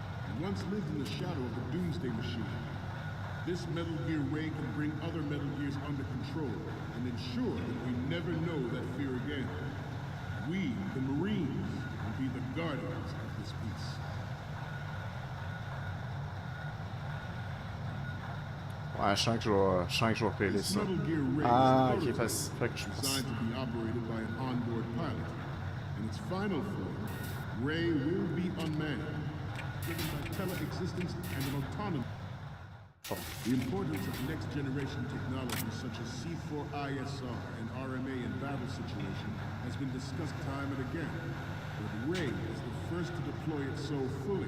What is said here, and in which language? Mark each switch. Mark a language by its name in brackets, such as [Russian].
[English] You once lived in the shadow of the Doomsday Machine. This Metal Gear Ray can bring other Metal Gears under control and ensure that we never know that fear again. We, the Marines, will be be the guardians of this peace. [French] Ouais, je sens que je vais repérer ça. Ah, ok, fait que je pense. [English] Designed to be operated by an onboard pilot. In its final form, Ray will be unmanned, given by tele-existence and an autonomy. Oh. The importance of next-generation technologies such as C4ISR and RMA in battle situation has been discussed time and again, but Ray is the first to deploy it so fully.